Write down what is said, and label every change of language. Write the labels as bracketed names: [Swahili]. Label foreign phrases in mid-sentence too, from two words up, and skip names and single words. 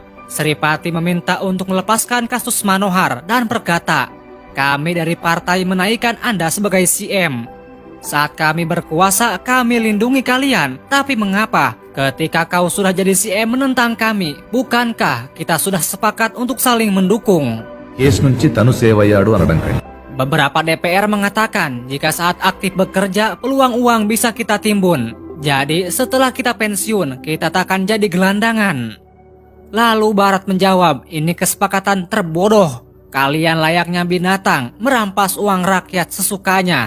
[Indonesian] Sri Pati meminta untuk melepaskan kasus Manohar dan berkata, "Kami dari partai menaikkan Anda sebagai CM. Saat kami berkuasa, kami lindungi kalian. Tapi mengapa ketika kau sudah jadi CM menentang kami? Bukankah kita sudah sepakat untuk saling mendukung?" [Telugu] కేసు నుంచి తను సేవ్ అయ్యాడు అనడం కంటే [Indonesian] Beberapa DPR mengatakan jika saat aktif bekerja, peluang uang bisa kita timbun. Jadi setelah kita pensiun, kita takkan jadi gelandangan. Lalu Barat menjawab, ini kesepakatan terbodoh. Kalian layaknya binatang, merampas uang rakyat sesukanya.